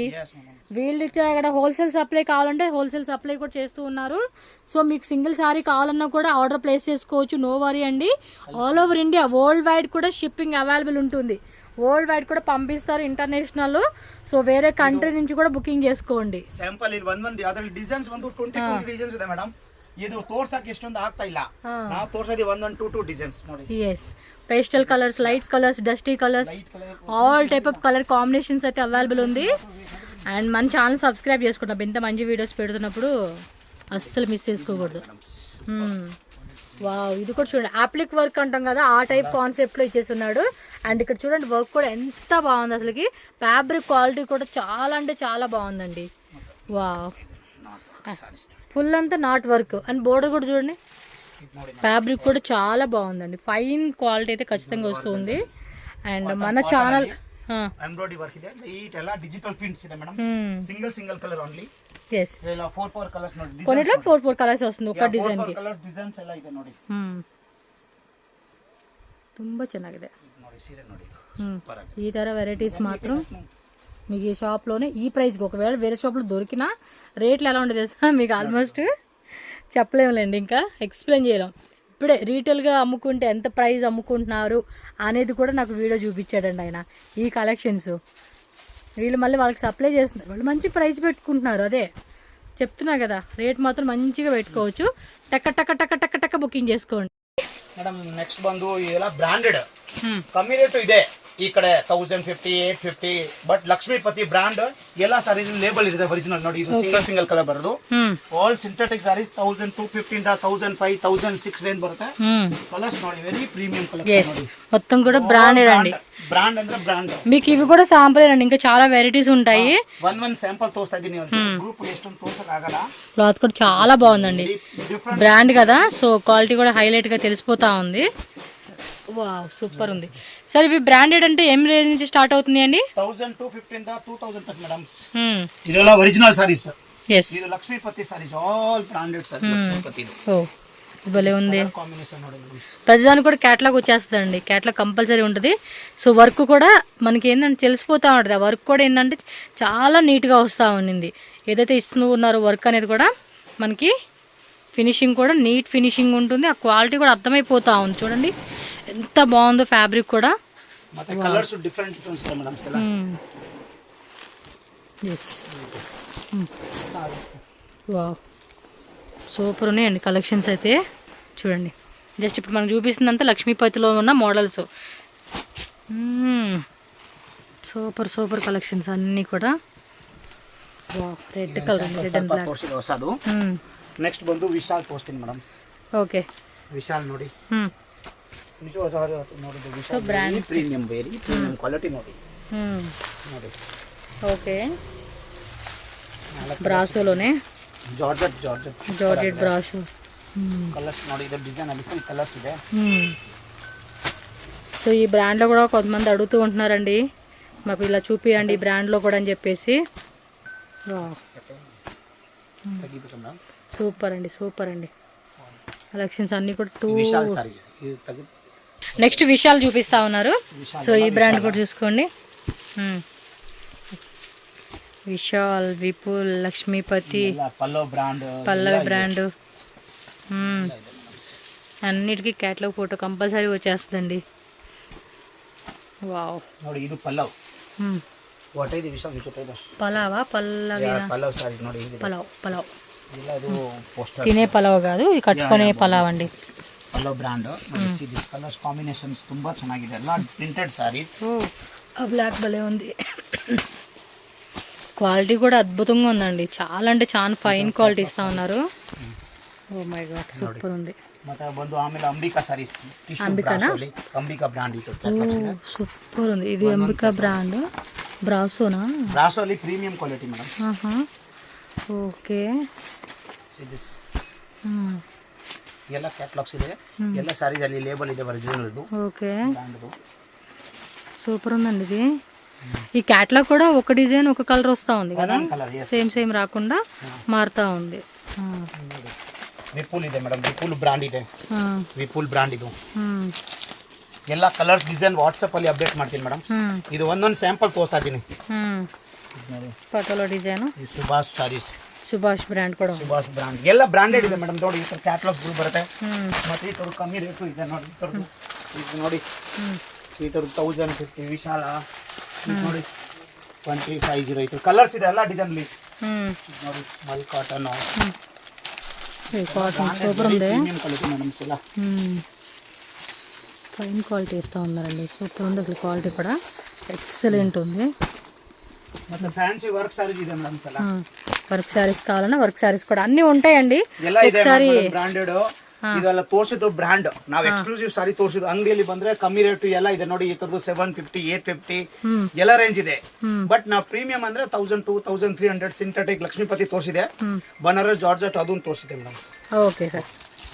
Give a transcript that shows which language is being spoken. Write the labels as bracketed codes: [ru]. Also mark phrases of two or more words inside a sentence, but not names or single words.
[te] వీళ్ళు ఇచ్చిన ఇక్కడ [en] wholesale supply [te] కావాలంటే [en] wholesale supply [te] కూడా చేస్తూ ఉన్నారు. సో మీకు [en] single saree [te] కావాలన్నా కూడా [en] order place [te] చేసుకోవచ్చు, [en] no worry [te] అండి. [en] all over India world wide కూడా shipping available ఉంటుంది. world wide [te] కూడా పంపిస్తారు, [en] ఇంటర్నేషనల్. [te] సో వేరే కంట్రీ నుంచి కూడా బుకింగ్ చేసుకోండి. [kn] ಸ್ಯಾಂಪಲ್ ಇಲ್ಲಿ ಅದರಲ್ಲಿ ಡಿಸೈನ್ಸ್ ಬಂದು 20 ಡಿಸೈನ್ಸ್ ಇದೆ ಮೇಡಮ್. ಇದು ತೋರ್ಸಕ್ಕೆ ಇಷ್ಟೊಂದು ಆಗ್ತಾ ಇಲ್ಲ, ನಾವು ತೋರ್ಸೋದು 1 ಡಿಸೈನ್ಸ್ ನೋಡಿ. [en] yes, pastel colours, light colours, dusty colours, all type of colour combinations అయితే అవైలబుల్ ఉంది. [te] అండ్ మన [en] channel subscribe [te] చేసుకుంటాం, ఇంత మంచి వీడియోస్ పెడుతున్నప్పుడు అస్సలు మిస్ చేసుకోకూడదు. వావ్, ఇది కూడా చూడండి, [en] applique work [te] అంటాం కదా, ఆ టైప్ కాన్సెప్ట్లో ఇచ్చేస్తున్నాడు. అండ్ ఇక్కడ చూడండి వర్క్ కూడా ఎంత బాగుంది అసలుకి. [en] fabric quality [te] కూడా చాలా అంటే చాలా బాగుందండి. వావ్, ఫుల్ అంతా [en] knot work. [te] అండ్ బోర్డర్ కూడా చూడండి, ఫ్యాబ్రిక్ కూడా చాలా బాగుందండి. [en] fine quality [te] అయితే ఖచ్చితంగా వస్తుంది. అండ్ మన ఛానల్ [en] embroidery work [kn] ಇದೆ. ಇದೆಲ್ಲ [en] digital prints [kn] ಇದೆ ಮೇಡಂ. [en] single colour only. yes, [te] ఇలా 4 కలర్స్ ನೋಡಿ. కొన్నిట్లో 4 కలర్స్ వస్తుంది ఒక ಡಿಸೈನ್ ಗೆ. [kn] 4 [en] colour designs [kn] ಎಲ್ಲ ಇದೆ ನೋಡಿ. ತುಂಬಾ ಚೆನ್ನಾಗಿದೆ ನೋಡಿ, ಸೀರೆ ನೋಡಿ. [te] ఈ ತರ వెరైటీస్ మాత్రం మీకు ఈ షాప్లోనే ఈ ప్రైస్కి, ఒకవేళ వేరే షాప్లో దొరికినా రేట్లు ఎలా ఉండదు తెలుసా మీకు, ఆల్మోస్ట్ చెప్పలేములేండి, ఇంకా ఎక్స్ప్లెయిన్ చేయలేం. ఇప్పుడే రీటైల్గా అమ్ముకుంటే ఎంత ప్రైస్ అమ్ముకుంటున్నారు అనేది కూడా నాకు వీడియో చూపించాడండి ఆయన. ఈ కలెక్షన్స్ వీళ్ళు మళ్ళీ వాళ్ళకి సప్లై చేస్తున్నారు, వాళ్ళు మంచి ప్రైస్ పెట్టుకుంటున్నారు. అదే చెప్తున్నా కదా, రేట్ మాత్రం మంచిగా పెట్టుకోవచ్చు. టక్క టక్క టక్క టక్క టక్క బుకింగ్ చేసుకోండి మేడం. [kn] నెక్స్ట్ ಬಂದು ಇದೆಲ್ಲ ಬ್ರಾಂಡೆಡ್, ಕಮ್ಮಿ ರೇಟ್ ಇದೆ. ಈ ಕಡೆ 1050, 850, ಬಟ್ ಲಕ್ಷ್ಮೀಪತಿ ಬ್ರಾಂಡ್ ಎಲ್ಲ [en] sarees label [kn] ಇದೆ ಒರಿಜಿನಲ್ ನೋಡಿ. ಇದು [en] single colour [kn] ಬರೋದು. [en] all synthetic sarees [kn] 1250 ಇಂದ 1005, 1006 ರೇಂಜ್ ಬರುತ್ತೆ. ಕಲರ್ಸ್ ನೋಡಿ, [en] very premium colours [kn] ನೋಡಿ. [te] మొత్తం కూడా బ్రాండెడ్ అండి. బ్రాండ్ ಅಂದ್ರೆ బ్రాండ్. మీకు ఇవి కూడా శాంపుల్ అండి, ఇంకా చాలా వెరైటీస్ ఉంటాయి. [en] one sample [te] తోస్తా ಇದೀನಿ. గ్రూప్ ఎಷ್ಟೊಂದು తోసక ಆಗಲ್ಲ. క్లాత్ కూడా చాలా బాగుందండి, బ్రాండ్ కదా, సో క్వాలిటీ కూడా హైలైట్ గా తెలిసిపోతా ఉంది. వావ్, సూపర్ ఉంది. సరే, ఇవి బ్రాండెడ్ అంటే ఏం రేంజ్ నుంచి స్టార్ట్ అవుతుంది అండి? [kn] 1250 ಇಂದ 2000 ತನಕ ಮೇಡಂ. ಇದೆಲ್ಲ [en] original sarees. yes, [kn] ಇದು ಲಕ್ಷ್ಮೀಪತಿ ಸಾರೀಸ್, [en] all branded sarees. [kn] ಲಕ್ಷ್ಮೀಪತಿ [te] ఓ భలే ఉంది. కాంబినేషన్ ನೋಡಿ. ప్రతిదానికి కూడా క్యాటలాగ్ వచ్చేస్తుందండి, క్యాటలాగ్ కంపల్సరీ ఉంటుంది. సో వర్క్ కూడా మనకి ఏంటంటే తెలిసిపోతూ ఉంటుంది. ఆ వర్క్ కూడా ఏంటంటే చాలా నీట్గా వస్తూ ఉండింది. ఏదైతే ఇస్తూ ఉన్నారో వర్క్ అనేది కూడా మనకి ఫినిషింగ్ కూడా [en] neat finishing [te] ఉంటుంది. ఆ క్వాలిటీ కూడా అర్థమైపోతూ ఉంది. చూడండి ఎంత బాగుందో ఫ్యాబ్రిక్ కూడా. [kn] ಮತ್ತೆ [en] colours different [kn] ಇದೆ ಮೇಡಂ. [en] yes, [te] వావ్, సూపర్ ఉన్నాయండి కలెక్షన్స్ అయితే. చూడండి, జస్ట్ ఇప్పుడు మనకు చూపిస్తుందంతా లక్ష్మీపతిలో ఉన్న మోడల్స్. [en] super super collections [te] అన్నీ కూడా. [en] red colour, red and black. [kn] నెక్స్ట్ ಬಂದು ವಿಶಾಲ್ ತೋರಿಸ್ತೀನಿ ಮೇಡಂ. [te] ఓకే, [kn] ವಿಶಾಲ್ ನೋಡಿ. ನೋಡಿ ವಿಶಾಲ್ ಬ್ರಾಂಡ್ ಪ್ರೀಮಿಯಂ, [en] very premium quality [kn] ನೋಡಿ. ನೋಡಿ [te] ఓకే, బ్రాసోలోనే [kn] ಜಾರ್ಜೆಟ್ ಜಾರ್ಜೆಟ್ ಬ್ರಾಶು. ಕಲರ್ಸ್ ನೋಡಿ, ಇದು ಡಿಸೈನ್ ಅಲ್ಲಿ ಫುಲ್ ಕಲರ್ಸ್ ಇದೆ. [te] సో ఈ బ్రాండ్లో కూడా కొంతమంది అడుగుతూ ఉంటున్నారండి, మాకు ఇలా చూపియండి ఈ బ్రాండ్లో కూడా అని చెప్పేసి. సూపర్ అండి, సూపర్ అండి. కలెక్షన్స్ అన్నీ కూడా నెక్స్ట్ విశాల్ చూపిస్తా ఉన్నారు. సో ఈ బ్రాండ్ కూడా చూసుకోండి. విశాల్, విపుల్, లక్ష్మీపతి, పల్లవి బ్రాండ్ అన్నిటికీ క్యాటలాగ్ ఫోటో కంపల్సరీ వచ్చేస్తుందండి. వావ్ [kn] ನೋಡಿ, ಇದು ಪಲ್ಲವ್. ವಾಟ್ ಇದೆ ವಿಶಾಲ್ ವಿಚಿತ್ರ [te] పలావా పల్లవినా? [kn] ಪಲ್ಲವ್ ಸಾರಿ ನೋಡಿ, ಇದು [te] పలావ్ [kn] ಇಲ್ಲ, ಇದು పోస్టర్ [te] తినే పలావ్ కాదు, ఇది కట్టుకునే పలావ్ అండి. [kn] ಪಲ್ಲವ್ ಬ್ರಾಂಡ್. [en] this colours combinations [kn] ತುಂಬಾ ಚೆನ್ನಾಗಿದೆ, ಎಲ್ಲ [en] printed sarees. [te] ఆ బ్లాక్ భలే ఉంది. క్వాలిటీ కూడా అద్భుతంగా ఉందండి, చాలా అంటే చాలా [en] fine quality [te] ఇస్తా ఉన్నారు. [en] oh my god, [te] సూపర్ ఉంది. [kn] ಮತ್ತೆ ಬಂದು ಆಮೇಲೆ ಅಂಬಿಕಾ ಸಾರೀಸ್, ಅಂಬಿಕಾ ಬ್ರಾಂಡ್ ಇದು [te] సూపర్ ఉంది. ఇది అంబికా బ్రాండ్. బ్రాసోనా? [kn] ಬ್ರಾಸೋ ಅಲ್ಲಿ [en] premium quality [kn] ಮೇಡಮ್. [te] ఓకే. [kn] ಎಲ್ಲ ಕ್ಯಾಟಲಾಗ್ಸ್ ಇದೆ, ಎಲ್ಲ ಸಾರೀಸ್ ಅಲ್ಲಿ ಲೇಬಲ್ ಇದೆ ಒರಿಜಿನಲ್ ಇದು. [te] ఓకే, సూపర్ ఉందండి ఇది. ఈ క్యాటలాగ్ కూడా ఒక డిజైన్ ఒక కలర్ వస్తూ ఉంది కదా, సేమ్ రాకుండా మారుతా ఉంది. [kn] ವಿಪುಲ್ ಇದೆ ಮೇಡಮ್, ವಿಪುಲ್ ಬ್ರಾಂಡ್ ಇದೆ. ವಿಪುಲ್ ಬ್ರಾಂಡ್ ಇದು ಎಲ್ಲ ಕಲರ್ಸ್ ಡಿಸೈನ್ ವಾಟ್ಸಪ್ ಅಲ್ಲಿ ಅಪ್ಡೇಟ್ ಮಾಡ್ತೀನಿ ಮೇಡಮ್. ಇದು ಒಂದೊಂದು ಸ್ಯಾಂಪಲ್ ತೋರಿಸ್ತಾ ಇದ್ದೀನಿ. ಫೋಟೋలో ಡಿಸೈನ್. ಸುಭಾಷ್ ಸಾರೀಸ್, ಸುಭಾಷ್ ಬ್ರಾಂಡ್ ಕೂಡ, ಸುಭಾಷ್ ಬ್ರಾಂಡ್ ಎಲ್ಲ ಬ್ರಾಂಡೆಡ್ ಇದೆ ಮೇಡಮ್. ನೋಡಿ, ಈ ಥರ ಕ್ಯಾಟಲಾಗ್ಸ್ ಬರುತ್ತೆ. ಮತ್ತೆ ಈ ಥರ ಕಮ್ಮಿ ರೇಟು ಇದೆ ನೋಡಿ. ಇದು ನೋಡಿ, ಈ ಥರ 1050 ವಿಶಾಲ ನೋಡಿ 2508 ಈ ಥರ ಕಲರ್ಸ್ ಇದೆ, ಎಲ್ಲ ಡಿಸೈನ್ ಅಲ್ಲಿ ನೋಡಿ. ಮಲ್ ಕಾಟನ್ [te] సూపర్ ఉంది, మేడం. [en] fine quality [te] ఇస్తూ ఉన్నారండి, సూపర్ ఉంది అసలు. క్వాలిటీ కూడా ఎక్సలెంట్ ఉంది. [kn] ಮತ್ತೆ [en] fancy work sarees [kn] ಇದೆ ಮೇಡಮ್. ಸಲ [en] work sarees [te] కావాలన్నా [en] work sarees [te] కూడా అన్ని ఉంటాయండి. [kn] ಎಲ್ಲ ಇದೆ ಬ್ರಾಂಡೆಡ್. ಇದೆಲ್ಲ ತೋರಿಸಿದ್ದು ಬ್ರಾಂಡ್, ನಾವು [en] exclusive saree [kn] ತೋರಿಸಿದ್ದು. ಅಂಗಡಿಯಲ್ಲಿ ಬಂದ್ರೆ ಕಮ್ಮಿ ರೇಟ್ ಎಲ್ಲ ಇದೆ ನೋಡಿ. ಈ ತರದ್ದು 750, 850 ಎಲ್ಲ ರೇಂಜ್ ಇದೆ. ಬಟ್ ನಾವು ಪ್ರೀಮಿಯಂ ಅಂದ್ರೆ 1002, 1300 ಸಿಂಥೆಟಿಕ್ ಲಕ್ಷ್ಮೀಪತಿ ತೋರಿಸಿದೆ. ಬನಾರಸ್ ಜಾರ್ಜೆಟ್ ಅದನ್ನು ತೋರಿಸಿದೆ ಮೇಡಮ್. [te] ఓకే సార్.